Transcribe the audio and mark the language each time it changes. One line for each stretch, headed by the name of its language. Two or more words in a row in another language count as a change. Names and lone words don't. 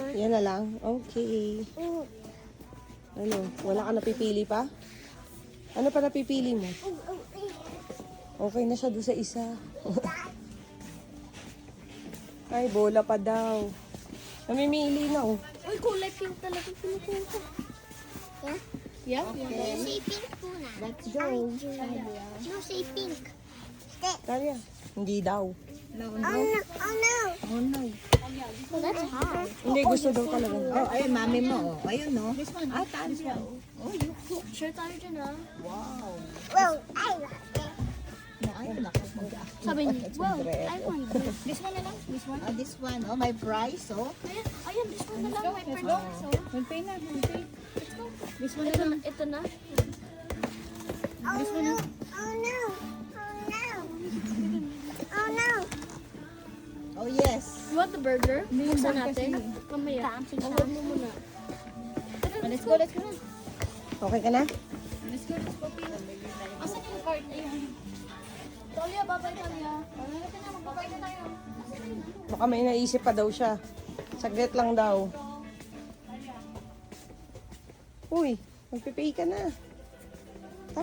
Filipino: Yan na lang? Okay. Ano, wala ka napipili pa? Ano pa napipili mo? Okay na siya doon sa isa. Ay, bola pa daw. Namimili na oh. Uy, kulay pink talaga pinukuha ko.
English: Yeah? Okay. Say pink
Filipino: muna.
English: Let's go. No, say pink.
Filipino: Kaya, hindi daw.
English: No, Oh no. no! Oh no! Oh, no. Well, that's hard.
Filipino: Hindi, gusto daw talaga. Oh, ayun, mami mo. Oh. Ayun,
English: no? This one.
Filipino: Ah, Tanya.
English: Oh, you cook.
Filipino: Sure tayo dyan ah.
English: Wow. Well, I like it. No,
Filipino: ayun, naku. Sabi niya,
English: well, I want this. This one
Filipino: na lang.
English: This one? Oh, this one. Oh, my price, oh.
Filipino: Ayan,
English: this one
Filipino: na lang.
English: My Let's friend. go. So,
Filipino: Mag-pay na. Mag-pay.
English: let's go. This one
Filipino: na Ito lang. na. Ito na.
English: Oh no! Oh no! Oh no! Oh no! Oh, yes. You want the burger?
Filipino: Buksan
English: burger
Filipino: natin. kasi. Mamaya. Hold mo muna.
English: Let's go, let's go.
Filipino: Okay ka na?
English: Let's go, let's go.
Filipino: Asan yung card? Ayun. Talia, babay Talia. Halika na, magbabay na tayo. Baka may naisip pa daw siya. Saglit lang daw. Uy, magpipay ka na.